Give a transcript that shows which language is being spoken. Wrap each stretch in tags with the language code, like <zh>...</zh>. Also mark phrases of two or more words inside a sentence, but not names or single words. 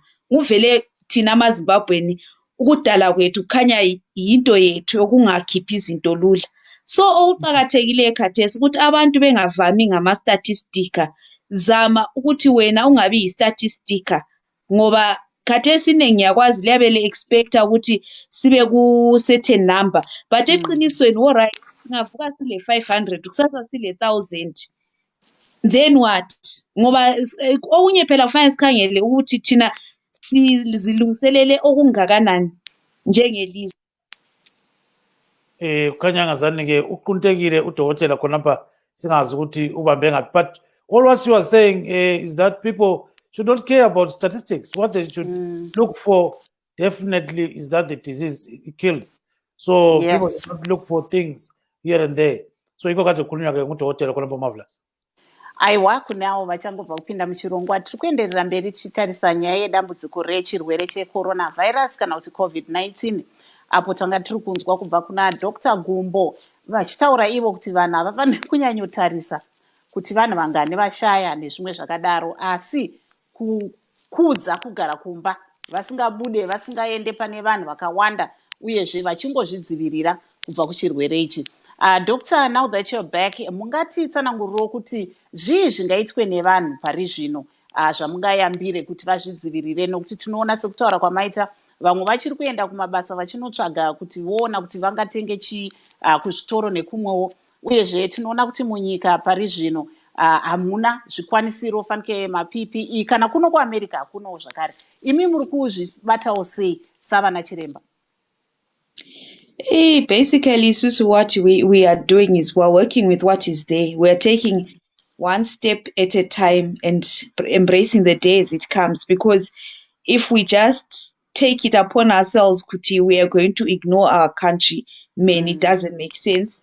<nd>Kuvele thina amaZimbabweni ukudala kwethu kukhanya yinto yethu yokungakhiphi izinto lula. So okuqakathekile ekhathesi ukuthi abantu bengavami ngama-statistika. Zama ukuthi wena ungabi yi-statistika ngoba khathesi ngiyakwazi liyabe le-expecta ukuthi sibe ku-</nd> <en>certain number,</en> <nd>but eqinisweni alright singavuka sile 500 kusasa sile 1000,</nd> <en>then what?</en> <nd>Ngoba okunye phela kufanele sikhangele ukuthi thina sizilungiselele okungakanani njengelizwe. Kukhanya ngazani-ke uquntekile udokotela khonapha singazi ukuthi ubambe ngaphi,</nd> <en>but all what you are saying is that people should not care about statistics. What they should look for definitely is that the disease kills. So people should not look for things here and there.</en> <nd>So iko kade khulunywa-ke ngudokotela khonapha uMarvellous.</nd> <sn>Aiwa, kunawo vachangobva kupinda muchirongwa, tiri kuenderera mberi tichitarisa nyaya yedambudziko rechirwere checoronavirus kana kuti COVID-19, apo tanga tiri kunzwa kubva kuna Dr. Gumbo vachitaura ivo kuti vanhu havafaniri kunyanyotarisa kuti vanhu vangane vashaya nezvimwe zvakadaro, asi kukudza kugara kumba vasingabude vasingaende pane vanhu vakawanda uyezve vachingozvidzivirira kubva kuchirwere ichi.</sn> <en>Doctor, now that you're back,</en> <sn>mungati tsananguriro kuti zvii zvingaitwe nevanhu pari zvino zvamungayambire kuti vazvidzivirire, nokuti tinoona sekutaura kwamaita vamwe vachiri kuenda kumabasa vachinotsvaga kuti voona kuti vangatenge chii kuzvitoro nekumwewo, uyezve tinoona kuti munyika pari zvino hamuna zvikwanisiro fanike maPPE kana kuno kuAmerica hakunowo zvakare. Imi muri kuzvibatawo sei savana chiremba?</sn> <en>Basically, Susu, what we are doing is we're working with what is there. We're taking one step at a time and embracing the day as it comes, because if we just take it upon ourselves, Kuti, we are going to ignore our country, it doesn't make sense.</en>